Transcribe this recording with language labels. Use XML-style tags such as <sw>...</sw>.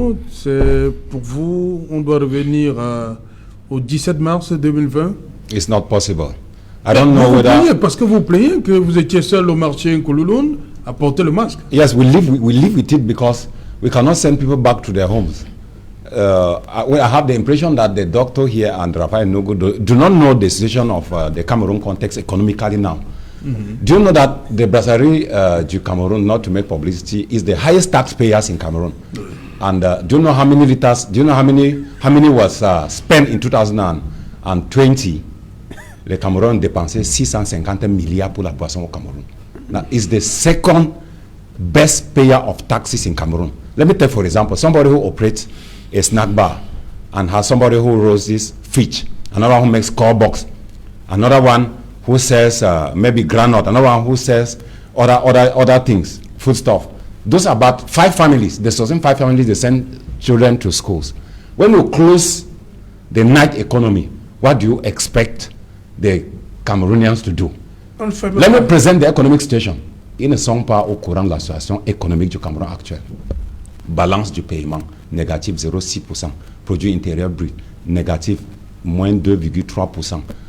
<fr>C'est pour vous, on doit revenir au 17 mars 2020.</fr> <en>It's not possible. I don't know whether...</en> <fr>Parce que vous plaignez que vous étiez seul au marché Nkolulun à porter le masque.</fr> <en>Yes, we live with it because we cannot send people back to their homes. I have the impression that the doctor here and Raphaël Ndougou do not know the situation of the Cameroon context economically now. Do you know that the Brasserie du Cameroon, not to make publicity, is the highest taxpayers in Cameroon? And do you know how many liters, do you know how many was spent in 2020?</en> <fr>Le Cameroun dépensait 650 milliards pour la boisson au Cameroun.</fr> <en>Now, it's the second best payer of taxes in Cameroon. Let me take, for example, somebody who operates a snack bar and has somebody who roasts fish, another one who makes call box, another one who sells maybe granite, another one who sells other things, food stuff. Those are about 5 families. They sustain 5 families, they send children to schools. When you close the night economy, what do you expect the Cameroonians to do? Let me present the economic situation.</en> <fr>Ils ne sont pas au courant de la situation économique du Cameroun actuel. Balance du paiement, négative 0,6%. Produit intérieur brut, négatif moins 2,3%.</fr>